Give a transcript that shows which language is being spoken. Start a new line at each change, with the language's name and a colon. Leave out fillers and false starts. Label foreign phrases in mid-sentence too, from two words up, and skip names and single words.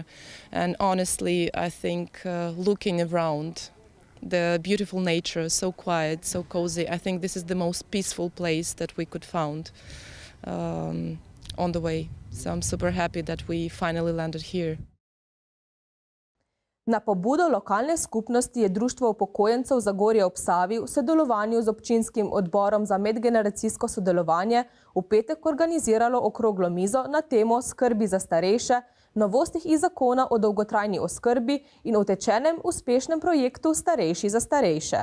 English: And honestly, I think looking around, the beautiful nature, so quiet, so cozy. I think this is the most peaceful place that we could find on the way. So I'm super happy that we finally landed here.
Slovenian: Na pobudo lokalne skupnosti je Društvo upokojencev Zagorje ob Savi v sodelovanju z občinskim odborom za medgeneracijsko sodelovanje v petek organiziralo okroglo mizo na temo skrbi za starejše, novostih iz zakona o dolgotrajni oskrbi in utečenem uspešnem projektu Starejši za starejše.